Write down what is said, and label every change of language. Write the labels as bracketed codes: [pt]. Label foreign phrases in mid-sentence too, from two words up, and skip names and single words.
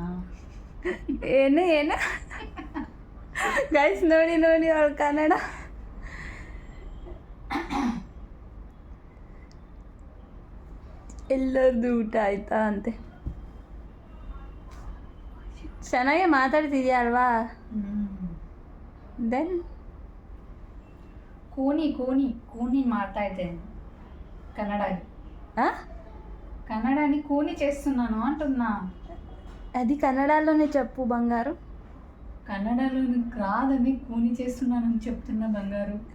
[kn] ಏನು ಏನು ಗೈಸ್ ನೋಡಿ ನೋಡಿ ಅವಳು ಕನ್ನಡ. ಎಲ್ಲರದ್ದು ಊಟ ಆಯ್ತಾ ಅಂತೆ. ಚೆನ್ನಾಗೇ ಮಾತಾಡ್ತಿದ್ಯಾ ಅಲ್ವಾ? ದೆನ್ [te] కూని మాట్లా కన్నడని కూని చేస్తున్నాను అంటున్నా. అది కన్నడలోనే చెప్పు బంగారు. కన్నడలో రాదని కూని చేస్తున్నానని చెప్తున్నా బంగారు.